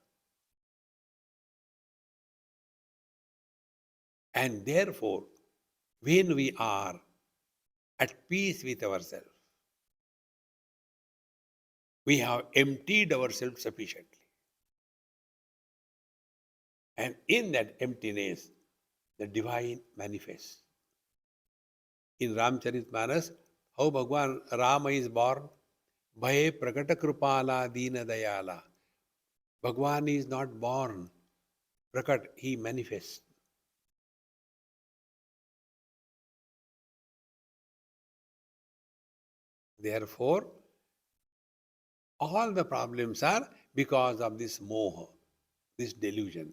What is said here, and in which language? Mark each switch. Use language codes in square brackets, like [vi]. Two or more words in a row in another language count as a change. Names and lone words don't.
[en] And therefore, when we are at peace with ourselves, we have emptied ourselves sufficiently. And in that emptiness, the divine manifests. In Ramcharitmanas, how Bhagwan Rama is born? [awa] भए प्रगट कृपाला दीन दयाला. [en] Bhagwan is not born. Prakat, he manifests. Therefore, all the problems are because of this moha, this delusion.